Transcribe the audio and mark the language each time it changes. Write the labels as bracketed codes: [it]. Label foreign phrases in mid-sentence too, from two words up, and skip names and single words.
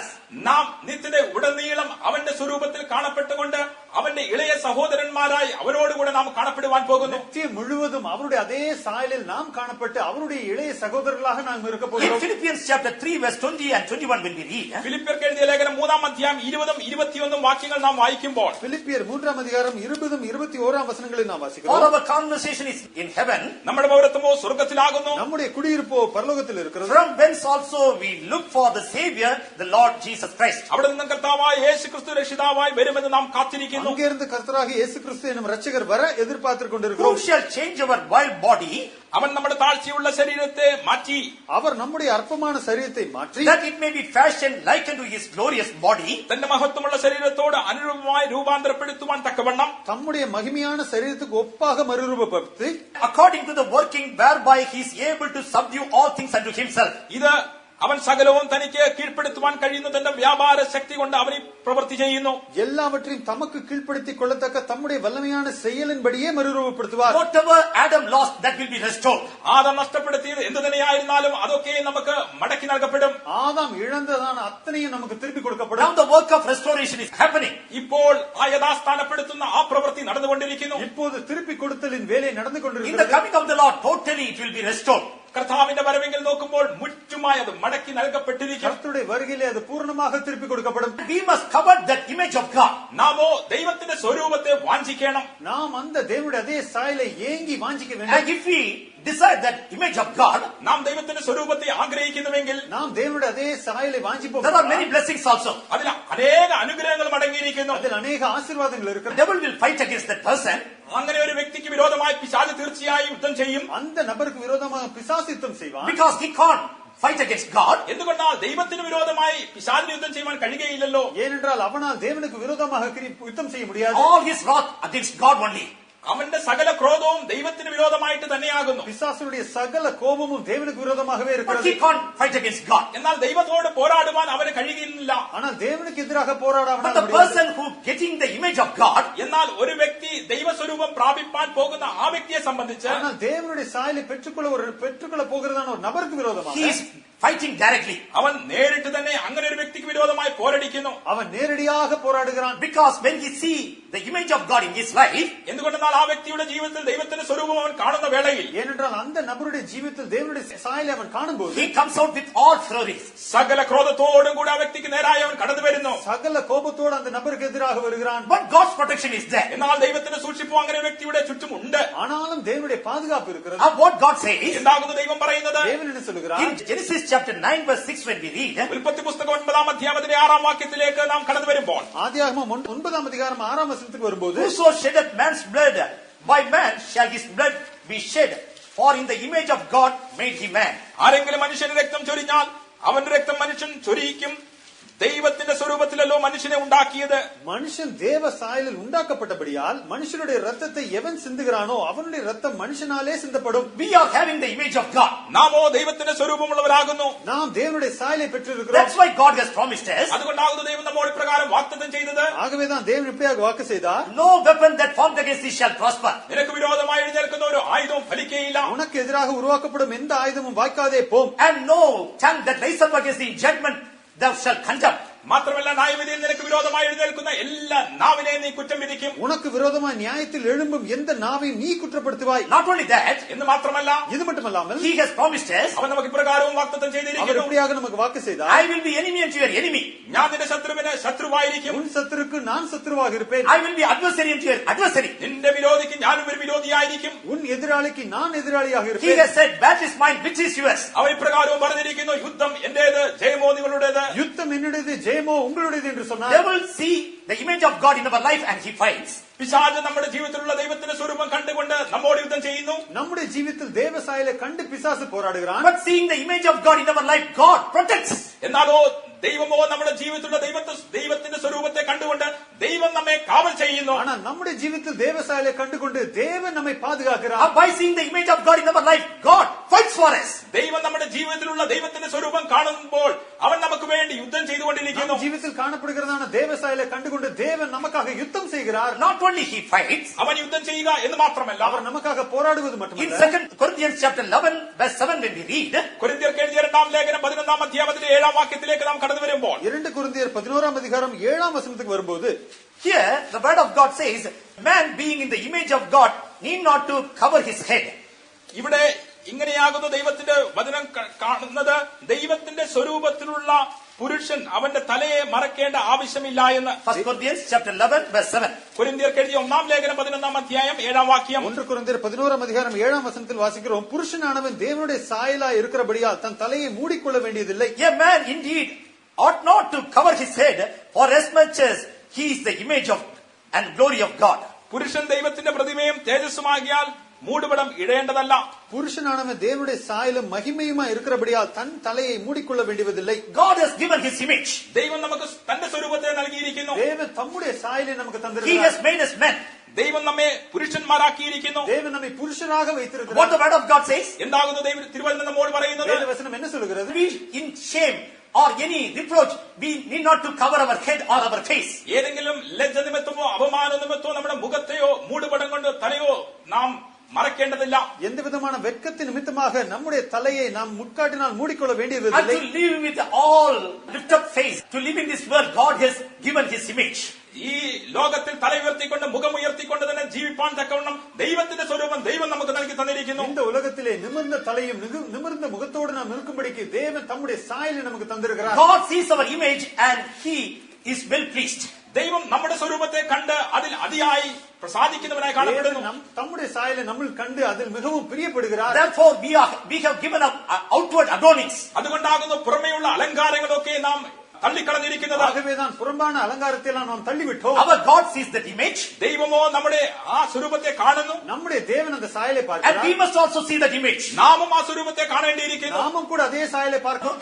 [ml] നാം നിത്യത ഉടനീളം അവന്റെ സ്വരൂപത്തിൽ കാണപ്പെട്ടുകൊണ്ട് അവന്റെ ഇളയ സഹോദരന്മാരായി അവരോടുകൂടെ നാം കാണപ്പെടുവാൻ പോകുന്നു. [ta] நித்தியம் முழுவதும் அவருடைய அதே சாயலில் நாம் காணப்பட்டு அவருடைய இளைய சகோதரர்களாக நாம் இருக்க [en] In [ta] போகிறோம். [en] Philippians chapter 3 verse 20 and 21 when we read, [ml] ഫിലിപ്പിയർക്ക് എഴുതിയ ലേഖനം 3-ാം അധ്യായം 20-21 വാക്യങ്ങൾ നാം വായിക്കുമ്പോൾ, [ta] பிலிப்பியர் 3-ஆம் அதிகாரம் 20-21 வசனங்களை நாம் [en] all [ta] வாசிக்கிறோம். [en] our conversation is in heaven, [ml] നമ്മുടെ പൗരത്വമോ സ്വർഗത്തിലാകുന്നു. [ta] நம்முடைய குடியிருப்போ பரலோகத்தில் இருக்கிறது. [en] from whence also we look for the Savior, the Lord Jesus Christ. [ml] അവിടെ നിന്നും കർത്താവായ യേശു ക്രിസ്തു രക്ഷിതാവായി വരുമെന്ന് നാം കാത്തിരിക്കുന്നു. [ta] கொண்டிருக்கிறோம். அங்கிருந்து கர்த்தராகிய இயேசு கிறிஸ்து என்னும் இரட்சகர் வர எதிர்பார்த்துக் கொண்டிருக்கிறோம். [en] Who shall change our vile body, [ml] അവൻ നമ്മുടെ താഴ്ചയുള്ള ശരീരത്തെ മാറ്റി [ta] அவர் நம்முடைய அற்பமான சரீரத்தை மாற்றி [en] that it may be fashioned like unto his glorious body, [ml] തന്റെ മഹത്വമുള്ള ശരീരത്തോട് അനുരൂപമായി രൂപാന്തരപ്പെടുത്തുവാൻ തക്കവണ്ണം [ta] தம்முடைய மகிமையான சரீரத்துக்கு ஒப்பாக மறுரூபப்படுத்தி [en] according to the working whereby he is able to subdue all things unto himself. [ml] ഇത് അവൻ സകലവും തനിക്ക് കീഴ്പ്പെടുത്തുവാൻ കഴിയുന്ന തന്റെ വ്യാപാര ശക്തി കൊണ്ട് അവൻ ഈ പ്രവൃത്തി ചെയ്യുന്നു. [ta] எல்லாவற்றையும் தமக்கு கீழ்ப்படுத்திக் கொள்ளத்தக்க தம்முடைய வல்லமையான செயலின்படியே மறுரூபப்படுத்துவார். [en] Whatever Adam lost, that will be restored. [ml] ആദം നഷ്ടപ്പെടുത്തിയത് എന്ത് തന്നെയായിരുന്നാലും അതൊക്കെ നമുക്ക് മടക്കി നൽകപ്പെടും. [ta] ஆதாம் இழந்ததான அத்தனையும் நமக்கு திருப்பி [en] Now [ta] கொடுக்கப்படும். [en] the work of restoration is happening. [ml] ഇപ്പോൾ ആ യഥാസ്ഥാനപ്പെടുത്തുന്ന ആ പ്രവൃത്തി നടന്നുകൊണ്ടിരിക്കുന്നു. [ta] இப்போது திருப்பி கொடுத்தலின் வேலை நடந்து [en] In the [ta] கொண்டிருக்கிறது. [en] coming of the Lord, totally it will be restored. [ml] കർത്താവിന്റെ വരവെങ്കിൽ നോക്കുമ്പോൾ മുറ്റുമായി അത് മടക്കി നൽകപ്പെട്ടിരിക്കും. [ta] கர்த்தருடைய வருகையிலே அது பூர்ணமாக திருப்பி கொடுக்கப்படும். [en] We must cover that image of God. [ml] നാമോ ദൈവത്തിന്റെ സ്വരൂപത്തെ വാഞ്ചിക്കണം. [ta] நாம் அந்த தேவனுடைய அதே சாயலை ஏங்கி வாஞ்சிக்க [en] And [ta] வேண்டும். [en] if we desire that image of God, [ml] നാം ദൈവത്തിന്റെ സ്വരൂപത്തെ ആഗ്രഹിക്കുന്നുവെങ്കിൽ [ta] நாம் தேவனுடைய அதே சாயலை வாஞ்சிப்போம். [en] there are many blessings also. [ml] അതിൽ അനേക അനുഗ്രഹങ്ങളും അടങ്ങിയിരിക്കുന്നു. [ta] அதில் அநேக ஆசீர்வாதங்கள் [en] The [ta] இருக்கிறது. [en] devil will fight against that person. [ml] അങ്ങനെ ഒരു വ്യക്തിക്ക് വിരോധമായി പിശാച് തീർച്ചയായും യുദ്ധം ചെയ്യും. [ta] அந்த நபருக்கு விரோதமாக பிசாசு யுத்தம் செய்வான். [en] Because he can't fight against God. [ml] എന്തുകൊണ്ടാൽ ദൈവത്തിന് വിരോധമായി പിശാചിന് യുദ്ധം ചെയ്യുവാൻ കഴിയുകയില്ലല്ലോ. [ta] ஏனென்றால் அவனால் தேவனுக்கு விரோதமாக யுத்தம் செய்ய முடியாது. [en] All his wrath against God only. [ml] അവന്റെ സകല ക്രോധവും ദൈവത്തിന് വിരോധമായിട്ട് തന്നെയാകുന്നു. [ta] பிசாசுடைய சகல கோபமும் தேவனுக்கு விரோதமாகவே [en] But [ta] இருக்கிறது. [en] he can't fight against God. [ml] എന്നാൽ ദൈവത്തോട് പോരാടുവാൻ അവന് കഴിയുന്നില്ല. [ta] ஆனால் தேவனுக்கு எதிராக போராட [en] But [ta] அவனால் [en] the [ta] முடியாது. [en] person who getting the image of God, [ml] എന്നാൽ ഒരു വ്യക്തി ദൈവസ്വരൂപം പ്രാപിപ്പാൻ പോകുന്ന ആ വ്യക്തിയെ സംബന്ധിച്ച് [ta] ஆனால் தேவனுடைய சாயலை பெற்றுக்கொள்ள போகிறதான ஒரு நபருக்கு விரோதமாக [en] he is fighting directly. [ml] അവൻ നേരിട്ട് തന്നെ അങ്ങനെ ഒരു വ്യക്തിക്ക് വിരോധമായി പോരടിക്കുന്നു. [ta] அவன் நேரடியாக போராடுகிறான். [en] Because when he see the image of God in his life, [ml] എന്തുകൊണ്ടെന്നാൽ ആ വ്യക്തിയുടെ ജീവിതത്തിൽ ദൈവത്തിന്റെ സ്വരൂപം അവൻ കാണുന്ന വേളയിൽ [ta] ஏனென்றால் அந்த நபருடைய ஜீவிதத்தில் தேவனுடைய சாயலை அவன் காணும்போது [en] he comes out with all furies. [ml] സകല ക്രോധത്തോടും കൂടി ആ വ്യക്തിക്ക് നേരായി അവൻ കടന്നു വരുന്നു. [ta] சகல கோபத்தோடு அந்த நபருக்கு எதிராக வருகிறான். [en] But God's protection is there. [ml] എന്നാൽ ദൈവത്തിന്റെ സൂക്ഷിപ്പ് അങ്ങനെ വ്യക്തിയുടെ ചുറ്റും ഉണ്ട്. [ta] ஆனாலும் தேவனுடைய பாதுகாப்பு இருக்கிறது. [en] And what God says [ml] എന്താകുന്നു ദൈവം പറയുന്നത്? [ta] தேவன் என்ன சொல்லுகிறார்? [en] in Genesis chapter 9 verse 6, when we read, [ml] ഉൽപ്പത്തി പുസ്തകം 9-ാം അധ്യായത്തിന്റെ 6-ാം വാക്യത്തിലേക്ക് നാം കടന്നു വരുമ്പോൾ [ta] ஆதியாகமம் 9-ஆம் அதிகாரம் 6-ஆம் வசனத்துக்கு வரும்போது [en] whoso sheddeth man's blood, by man shall his blood be shed, for in the image of God made he man. [ml] ആരെങ്കിലും മനുഷ്യന് രക്തം ചൊരിഞ്ഞാൽ അവന്റെ രക്തം മനുഷ്യൻ ചൊരിയിക്കും. ദൈവത്തിന്റെ സ്വരൂപത്തിലല്ലോ മനുഷ്യനെ ഉണ്ടാക്കിയത്. [ta] மனுஷன் தேவ சாயலில் உண்டாக்கப்பட்டபடியால் மனுஷனுடைய ரத்தத்தை எவன் சிந்துகிறானோ அவனுடைய ரத்தம் மனுஷனாலே சிந்தப்படும். [en] We are having the image of God. [ml] നാമോ ദൈവത്തിന്റെ സ്വരൂപമുള്ളവരാകുന്നു. [ta] நாம் தேவனுடைய சாயலை பெற்றிருக்கிறோம். [en] That's why God has promised us, [ml] അതുകൊണ്ടാകുന്നു ദൈവം നമ്മോട് ഇപ്രകാരം വാഗ്ദത്തം ചെയ്തത്, [ta] ஆகவேதான் தேவன் இப்படியாக வாக்கு செய்தார். [en] no weapon that formed against thee shall prosper. [ml] നിനക്ക് വിരോധമായി എഴുന്നേൽക്കുന്ന ഒരു ആയുധവും ഫലിക്കുകയില്ല. [ta] உனக்கு எதிராக உருவாக்கப்படும் எந்த ஆயுதமும் வாய்க்காதே போம். [en] And no tongue that rise up against thee in judgment thou shalt condemn. [ml] മാത്രമല്ല ന്യായവിധിയിൽ നിനക്ക് വിരോധമായി എഴുന്നേൽക്കുന്ന എല്ലാ നാവിനെ നീ കുറ്റം വിധിക്കും. [ta] உனக்கு விரோதமாய் நியாயத்தில் எழும்பும் எந்த நாவையும் நீ குற்றப்படுத்துவாய். [en] Not only that, [ml] എന്ന് മാത്രമല്ല [ta] இது மட்டுமல்லாமல் [en] he has promised us, [ml] അവൻ നമുക്ക് ഇപ്രകാരവും വാഗ്ദത്തം [ta] அவர் [ml] ചെയ്തിരിക്കുന്നു, [ta] இப்படியாக நமக்கு வாக்கு செய்தார். [en] I will be enemy unto your enemy. [ml] ഞാൻ നിന്റെ ശത്രുവിന് ശത്രുവായിരിക്കും. [ta] உன் சத்துருக்கு நான் சத்துருவாக இருப்பேன். [en] I will be adversary unto your adversary. [ml] നിന്റെ വിരോധിക്ക് ഞാനും ഒരു വിരോധിയായിരിക്കും. [ta] உன் எதிராளிக்கு நான் எதிராளியாக [en] He [ta] இருப்பேன். [en] has said, battle is mine, which is yours. [ml] അവൻ ഇപ്രകാരവും പറഞ്ഞിരിക്കുന്നു, യുദ്ധം എന്റേത്, ജയമോ നിങ്ങളുടേത്. [ta] யுத்தம் என்னுடையது, ஜெயமோ உங்களுடையது என்று சொன்னார். [en] Devil see the image of God in our life and he fights. [ml] പിശാച് നമ്മുടെ ജീവിതത്തിലുള്ള ദൈവത്തിന്റെ സ്വരൂപം കണ്ടുകൊണ്ട് നമ്മോട് യുദ്ധം ചെയ്യുന്നു. [ta] நம்முடைய ஜீவித்தில் தேவ சாயலை கண்டு பிசாசு போராடுகிறான். [en] But seeing the image of God in our life, God protects. [ml] എന്നാലോ ദൈവമോ നമ്മുടെ ജീവിതത്തിലുള്ള ദൈവത്തിന്റെ സ്വരൂപത്തെ കണ്ടുകൊണ്ട് ദൈവം നമ്മെ കാവൽ ചെയ്യുന്നു. [ta] ஆனா நம்முடைய ஜீவித்தில் தேவ சாயலை கண்டுகொண்டு தேவன் நம்மை பாதுகாக்கிறார். [en] And by seeing the image of God in our life, God fights for us. [ml] ദൈവം നമ്മുടെ ജീവിതത്തിലുള്ള ദൈവത്തിന്റെ സ്വരൂപം കാണുമ്പോൾ അവൻ നമുക്ക് വേണ്ടി യുദ്ധം ചെയ്തുകൊണ്ടിരിക്കുന്നു. [ta] நம் ஜீவித்தில் காணப்படுகிறதான தேவ சாயலை கண்டுகொண்டு தேவன் நமக்காக யுத்தம் செய்கிறார். [en] Not only he fights, [ml] അവൻ യുദ്ധം ചെയ്യുക എന്ന് മാത്രമല്ല, [ta] அவர் நமக்காக போராடுவது [en] in [ta] மட்டுமல்ல. [en] 2 Corinthians chapter 11 verse 7, when we read, [ml] കൊരിന്ത്യർക്ക് എഴുതിയ 2-ാം ലേഖനം 11-ാം അധ്യായത്തിന്റെ 7-ാം വാക്യത്തിലേക്ക് നാം കടന്നു വരുമ്പോൾ [ta] 2 കൊരിന്ത്യർ 11-ஆம் அதிகாரம் 7-ஆம் வசனத்துக்கு வரும்போது [en] here the word of God says, man being in the image of God need not to cover his head. [ml] ഇവിടെ ഇങ്ങനെയാകുന്നു ദൈവത്തിന്റെ വചനം കാണുന്നത്, ദൈവത്തിന്റെ സ്വരൂപത്തിലുള്ള പുരുഷൻ അവന്റെ തലയെ മറക്കേണ്ട ആവശ്യമില്ല എന്ന്. [en] 1 Corinthians chapter 11 verse 7. [ml] കൊരിന്ത്യർക്ക് എഴുതിയ 1-ാം ലേഖനം 11-ാം അധ്യായം 7-ാം വാക്യം. [ta] 1 கொரிந்தியர் 11-ஆம் அதிகாரம் 7-ஆம் வசனத்தில் வாசிக்கிறோம், புருஷனானவன் தேவனுடைய சாயலாய் இருக்கிறபடியால் தன் தலையை மூடிக்கொள்ள வேண்டியதில்லை. [en] A man indeed ought not to cover his head, for as much as he is the image of and glory of God. [ml] പുരുഷൻ ദൈവത്തിന്റെ പ്രതിമയും തേജസ്സുമാകിയാൽ മൂടുപടം ഇടേണ്ടതല്ല. [ta] புருஷனானவன் தேவனுடைய சாயலும் மகிமையுமா இருக்கிறபடியால் தன் தலையை மூடிக்கொள்ள வேண்டியதில்லை. [en] God has given his image. [ml] ദൈവം നമുക്ക് തന്റെ സ്വരൂപത്തെ നൽകിയിരിക്കുന്നു. [ta] தேவன் தம்முடைய சாயலை நமக்கு [en] He [ta] தந்திருக்கிறார். [en] has made us men. [ml] ദൈവം നമ്മെ പുരുഷന്മാരാക്കിയിരിക്കുന്നു. [ta] தேவன் நம்மை புருஷனாக [en] What [ta] வைத்திருக்கிறார். [en] the word of God says? [ml] എന്താകുന്നു തിരുവചനം നമ്മോട് പറയുന്നത്? [ta] வேதவசனம் என்ன சொல்கிறது? [en] We in shame or any reproach, we need not to cover our head or our face. [ml] ഏതെങ്കിലും ലജ്ജ നിമിത്തമോ അപമാന നിമിത്തമോ നമ്മുടെ മുഖത്തെയോ മൂടുപടം കൊണ്ട് തലയോ നാം മറക്കേണ്ടതില്ല. [ta] எந்த விதமான வெட்கத்தின் நிமித்தமாக நம்முடைய தலையை நாம் முட்காட்டினால் மூடிக்கொள்ள [en] And [ta] வேண்டியதில்லை. [en] to live with all lift up face, to live in this world, God has given his image. [ml] ഈ ലോകത്തിൽ തല ഉയർത്തിക്കൊണ്ട് മുഖം ഉയർത്തിക്കൊണ്ട് തന്നെ ജീവിപ്പാൻ തക്കവണ്ണം ദൈവത്തിന്റെ സ്വരൂപം ദൈവം നമുക്ക് നൽകി തന്നിരിക്കുന്നു. [ta] இந்த உலகத்திலே நிமிர்ந்த தலையும் நிமிர்ந்த முகத்தோடு நாம் இருக்கும்படிக்கு தேவன் தம்முடைய சாயலை நமக்கு தந்திருக்கிறார். [en] God sees our image and he is well pleased. [ml] ദൈവം നമ്മുടെ സ്വരൂപത്തെ കണ്ട് അതിൽ അതിയായി പ്രസാദിക്കുന്നവനായി കാണപ്പെടുന്നു. [ta] தேவன் தம்முடைய சாயலை நம்மில் கண்டு அதில் மிகவும் பிரியப்படுகிறார். [en] Therefore we have given up outward adornings. [ml] അതുകൊണ്ടാകുന്നു പുറമേയുള്ള അലങ്കാരങ്ങളൊക്കെ നാം തള്ളിക്കളഞ്ഞിരിക്കുന്നത്. [ta] ஆகவேதான் புறம்பான அலங்காரத்தை எல்லாம் நாம் தள்ளிவிட்டோம். [en] Our God sees that image. [ml] ദൈവമോ നമ്മുടെ ആ സ്വരൂപത്തെ കാണുന്നു. [ta] நம்முடைய தேவன் அந்த சாயலை [en] And we [ta] பார்க்கிறார். [en] must also see that image. [ml] നാമും ആ സ്വരൂപത്തെ കാണേണ്ടിയിരിക്കുന്നു. [ta] நாமும் கூட அதே சாயலை பார்க்கிறோம்.